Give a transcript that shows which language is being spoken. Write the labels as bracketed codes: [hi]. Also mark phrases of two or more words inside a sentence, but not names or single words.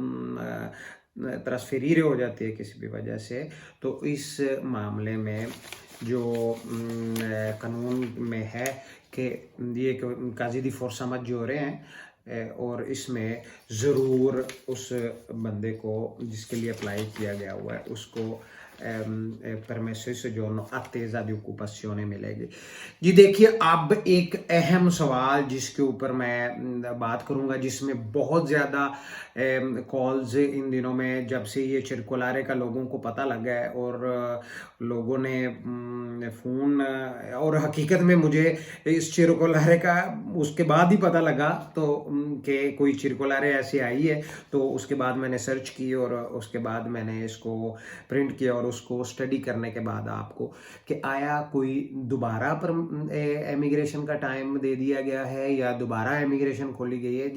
[hi] ट्रांसफरीर हो जाती है किसी भी वजह से, तो इस मामले में जो कानून में है कि ये [it] casi di forza maggiore [hi] हैं और इसमें ज़रूर उस बंदे को जिसके लिए अप्लाई किया गया हुआ है उसको [it] permesso di soggiorno attesa di occupazione [hi] मिलेगी। जी देखिए, अब एक अहम सवाल जिसके ऊपर मैं बात करूंगा, जिसमें बहुत ज़्यादा कॉल्स इन दिनों में जब से ये चिरकुलारे का लोगों को पता लगा है और लोगों ने फ़ोन, और हकीकत में मुझे इस चिरकुलारे का उसके बाद ही पता लगा तो कि कोई चिरकुलारे ऐसी आई है, तो उसके बाद मैंने सर्च की और उसके बाद मैंने इसको प्रिंट किया और उसको स्टडी करने के बाद आपको कि आया कोई दोबारा पर इमिग्रेशन का टाइम दे दिया गया है या दोबारा इमिग्रेशन खोली गई है।